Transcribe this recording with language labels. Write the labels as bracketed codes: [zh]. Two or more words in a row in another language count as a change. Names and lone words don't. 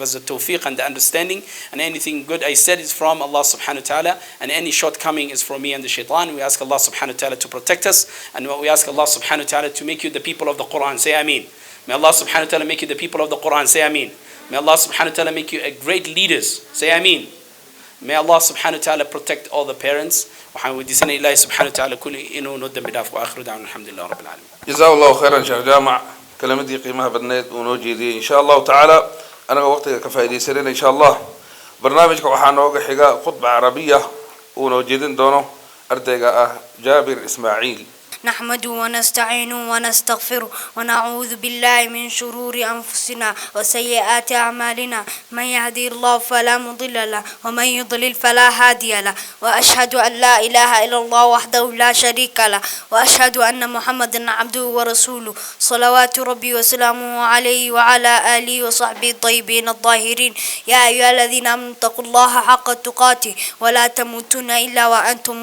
[en] us the tawfiq and the understanding and anything good I said is from Allah [ar] سبحانه وتعالى [en] and any shortcoming is from me and the shaitan we ask Allah [ar] سبحانه وتعالى [en] to protect us and we ask Allah [ar] سبحانه وتعالى [en] to make you the people of the Quran say ameen may Allah [ar] سبحانه وتعالى [en] make you the people of the Quran say ameen may Allah [ar] سبحانه وتعالى [en] make you a great leaders say ameen may Allah [ar] سبحانه وتعالى [en] protect all the parents [so] waxaan weydiisanay Ilaahay [ar] سبحانه وتعالى كلي [so] inuu noo dambi dhaafo [ar] آخر دعوانا الحمد لله رب العالمين جزاك الله خيرا [so] sheekh jaamac kalamadii qiimaha badneed uu noo jeediyay [ar] إن شاء الله تعالى [so] anaga waqtiga ka faa'iideysanayna [ar] إن شاء الله [so] barnaamijka waxaa nooga xiga [ar] خطبة عربية [so] uu noo jeedin doono ardayga ah Jaabir Ismaaciil [ar] نحمده ونستعينه ونستغفره ونعوذ بالله من شرور أنفسنا وسيئات أعمالنا من يهدي الله فلا مضل له ومن يضلل فلا هادي له وأشهد أن لا إله إلا الله وحده لا شريك له وأشهد أن محمدا عبده ورسوله صلوات ربي وسلامه عليه وعلى آله وصحبه الطيبين الطاهرين يا أيها الذين آمنوا اتقوا الله حق تقاته ولا تموتن إلا وأنتم